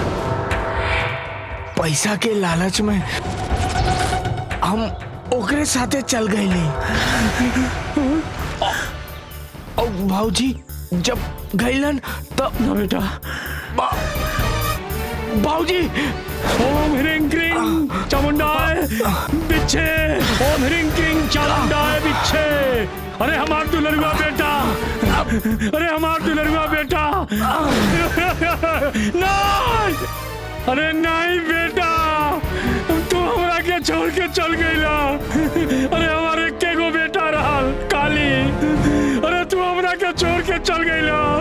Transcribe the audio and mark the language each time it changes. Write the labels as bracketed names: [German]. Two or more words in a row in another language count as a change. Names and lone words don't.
[Bhojpuri] पैसा के लालच में हम ओकरे साथे चल गए। और भाऊजी जब गईलन तब ना बेटा, बाबूजी [Sanskrit] ओम ह्रीं क्रीं चामुंडाय बिच्छे, ओम ह्रीं क्रीं चामुंडाय बिच्छे। [Bhojpuri] अरे हमार दुलरुआ बेटा, अरे हमार दुलरुआ बेटा। नहीं, अरे नहीं बेटा, तू हमरा के छोड़ के चल गईला। अरे हमारे के गो बेटा रहल काली, अरे तू हमरा के छोड़ के चल गईला।